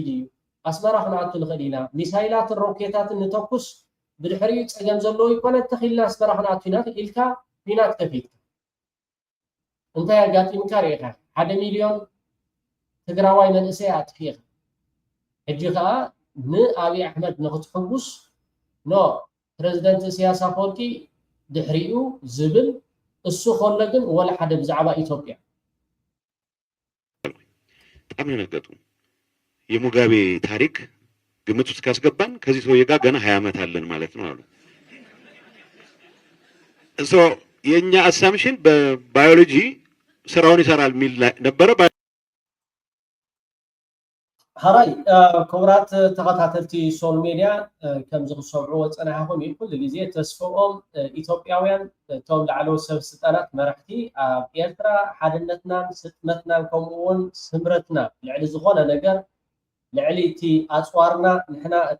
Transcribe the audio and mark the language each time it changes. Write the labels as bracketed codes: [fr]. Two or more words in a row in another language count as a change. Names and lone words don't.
[ti] እዩ ኣስመራ ክንኣቱ ንኽእል ኢና ሚሳይላትን ሮኬታትን ንተኩስ ብድሕሪኡ ፀገም ዘለዎ ይኮነ ተኺልና ኣስመራ ክንኣቱ ኢና ኢልካ ፊናት ከፊትካ እንታይ ኣጋጢምካ ርኢኻ 1 ሚልዮን ትግራዋይ መንእሰይ ኣጥፊኢኻ ሕጂ ከዓ ንኣብይ ኣሕመድ ንክትሕጉስ ኖ ፕሬዚደንት ኢሳያስ ኣፈወርቂ ድሕሪኡ ዝብል እሱ ከሎ ግን ወላ ሓደ ብዛዕባ ኢትዮጵያ [am] በጣም ነገጡ የሙጋቤ ታሪክ ግምት ውስጥ ካስገባን ከዚህ ሰውዬ ጋር ገና 20 ዓመት አለን ማለት ነው አሉ እሶ የኛ አሳምሽን በባዮሎጂ ስራውን ይሰራል ሚል ነበረ [ti] ሃራይ ክቡራት ተኸታተልቲ ሶል ሚድያ ከም ዝኽሰምዑ ወፀናኹም ኩሉ ግዜ ተስፈኦም ኢትዮጵያውያን እቶም ላዕለዎት ሰበስልጣናት መራሕቲ ኣብ ኤርትራ ሓድነትናን ስጥመትናን ከምኡውን ስምረትና ልዕሊ ዝኾነ ነገር ልዕሊ እቲ ኣፅዋርና ንሕና እቲ